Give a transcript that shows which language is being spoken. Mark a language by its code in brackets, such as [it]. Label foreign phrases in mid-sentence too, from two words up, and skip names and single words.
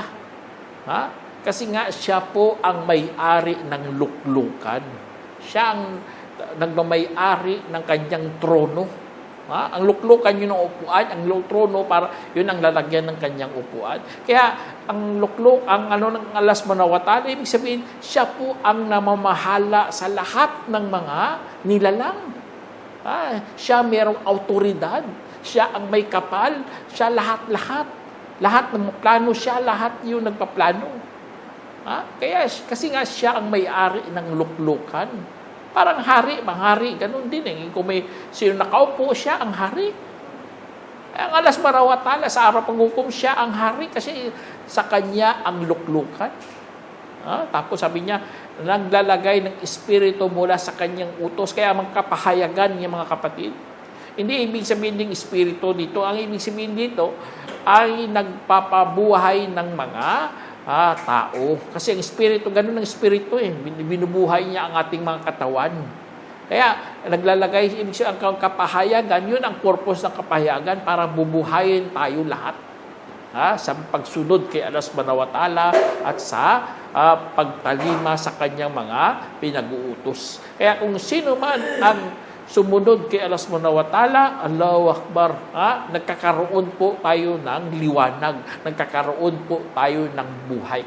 [tl] Kasi nga siya po ang may-ari ng luklukan. Siya ang nagmamay-ari ng kanyang trono. Ang luklukan yun ang upuan, ang trono para yun ang lalagyan ng kanyang upuan. Kaya ang lukluk, ang ng [ar] الله سبحانه وتعالى, [tl] ibig sabihin, siya po ang namamahala sa lahat ng mga nilalang. Siya mayroong autoridad. Siya ang may kapal. Siya lahat-lahat. Lahat ng plano siya, lahat yung nagpaplano. Kaya, kasi nga siya ang may-ari ng luklukan. Parang hari, ganun din. Kung may sino nakaupo, siya ang hari. Ang [ar] الله سبحانه وتعالى, [tl] sa araw paghukom, siya ang hari kasi sa kanya ang luklukan. Tapos sabi niya, naglalagay ng espiritu mula sa kanyang utos. Kaya magkapahayagan niya mga kapatid. Hindi ibig sabihin ng espiritu dito. Ang ibig sabihin dito ay nagpapabuhay ng mga tao. Kasi ang espiritu, ganun ang espiritu binubuhay niya ang ating mga katawan. Kaya naglalagay, ibig sabihin ang kapahayagan, yun ang purpose ng kapahayagan para bubuhayin tayo lahat. sa pagsunod kay [ar] الله سبحانه وتعالى [tl] at sa pagtalima sa kanyang mga pinag-uutos. Kaya kung sino man ang sumunod kay [ar] الله سبحانه وتعالى الله أكبر, [tl] nagkakaroon po tayo ng liwanag, nagkakaroon po tayo ng buhay.